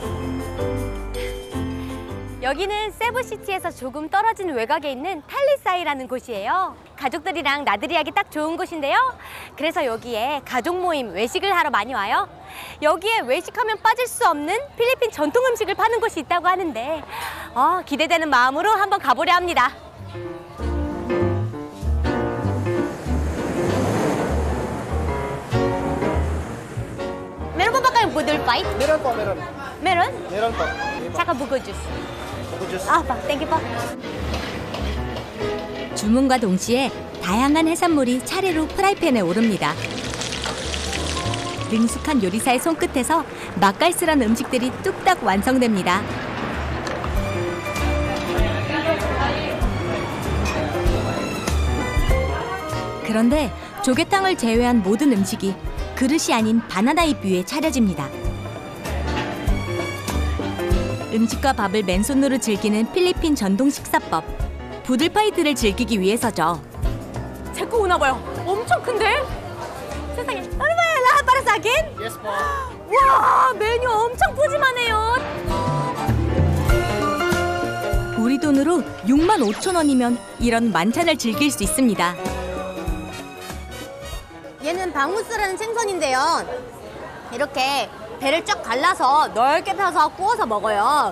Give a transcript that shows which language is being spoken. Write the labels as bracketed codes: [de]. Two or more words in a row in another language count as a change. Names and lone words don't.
[ko] 여기는 세부시티에서 조금 떨어진 외곽에 있는 탈리사이라는 곳이에요. 가족들이랑 나들이 하기 딱 좋은 곳인데요. 그래서 여기에 가족 모임, 외식을 하러 많이 와요. 여기에 외식하면 빠질 수 없는 필리핀 전통 음식을 파는 곳이 있다고 하는데 기대되는 마음으로 한번 가보려 합니다. [tl] Meron pa ba kayong [en] budol fight? [tl] Meron po, meron. Meron? Meron po. Tsaka buko juice. Buko juice. [en] Thank you po. [ko] 주문과 동시에 다양한 해산물이 차례로 프라이팬에 오릅니다. 능숙한 요리사의 손끝에서 맛깔스런 음식들이 뚝딱 완성됩니다. 그런데 조개탕을 제외한 모든 음식이 그릇이 아닌 바나나 잎 위에 차려집니다. 음식과 밥을 맨손으로 즐기는 필리핀 전통 식사법. 부들파이트를 즐기기 위해서죠. 제 거 오나 봐요. 엄청 큰데? 세상에. [tl] Ano ba yan? Lahat para sa akin? [en] Yes po. [ko] 와, 메뉴 엄청 푸짐하네요. 우리 돈으로 65,000원이면 이런 만찬을 즐길 수 있습니다. 얘는 방우스라는 생선인데요. 이렇게 배를 쫙 갈라서 넓게 펴서 구워서 먹어요.